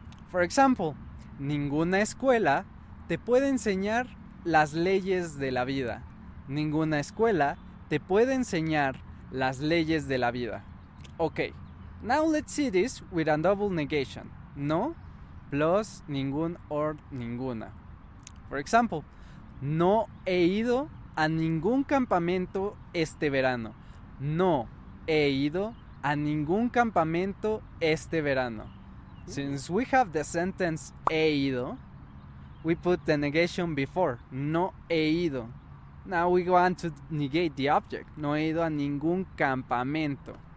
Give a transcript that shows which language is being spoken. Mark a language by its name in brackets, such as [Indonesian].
[Spanish] For example, ninguna escuela te puede enseñar las leyes de la vida. Ninguna escuela te puede enseñar las leyes de la vida. [English] Okay, now let's see this with a double negation. No plus ningún or ninguna. [Spanish] For example, no he ido a ningún campamento este verano. No he ido a ningún campamento este verano. [English] Since we have the sentence he ido, we put the negation before. No he ido. Now we want to negate the object. [Spanish] No he ido a ningún campamento.